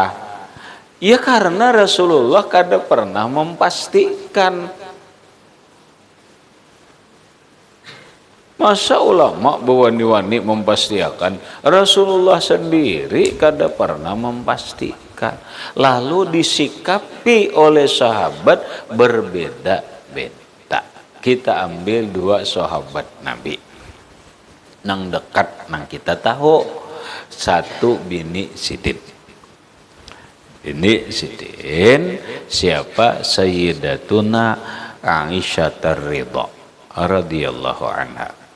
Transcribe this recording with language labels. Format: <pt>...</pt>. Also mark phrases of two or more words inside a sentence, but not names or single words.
<bjn>Ya karena Rasulullah kada pernah memastikan. Masa ulama berwani-wani memastikan, Rasulullah sendiri kada pernah memastikan.</bjn> <id>Lalu disikapi oleh sahabat berbeda-beda. Kita ambil 2 sahabat Nabi.</id> <bjn>Nang dekat, nang kita tahu. Satu bini Sidin. Bini Sidin siapa?</bjn> <ar>Sayyidatuna Aisyah Ridha radhiyallahu anha.</ar>